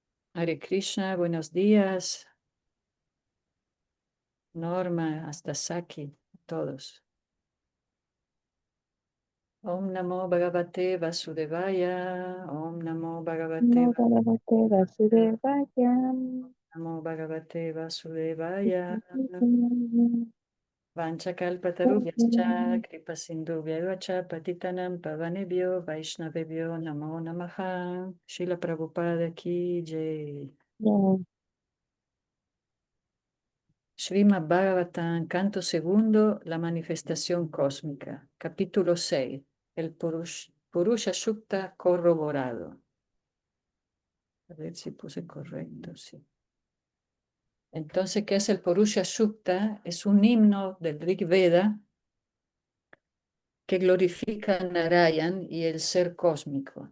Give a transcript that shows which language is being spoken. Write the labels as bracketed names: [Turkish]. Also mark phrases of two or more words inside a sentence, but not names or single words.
[Spanish] Hare Krishna, buenos días. Norma, hasta Saki, todos. [Sanskrit] ॐ नमो भगवते वासुदेवाय. ॐ नमो भगवते नो भगवते Vasudevaya. Vasudevaya. नमो भगवते वासुदेवाय. वाञ्छाकल्पतरुभ्यश्च कृपा सिन्धुभ्य च पतितानाम् पावनेभ्यो वैष्णवेभ्यो नमो नमः. [Hindi] श्रील प्रभुपाद की जय. [Spanish] Srimad Bhagavatam, canto segundo, la manifestación cósmica, capítulo 6, el Purusha Sukta corroborado. A ver si puse correcto, sí. Entonces, ¿qué es el Purusha Sukta? Es un himno del Rig Veda que glorifica a Narayan y el ser cósmico.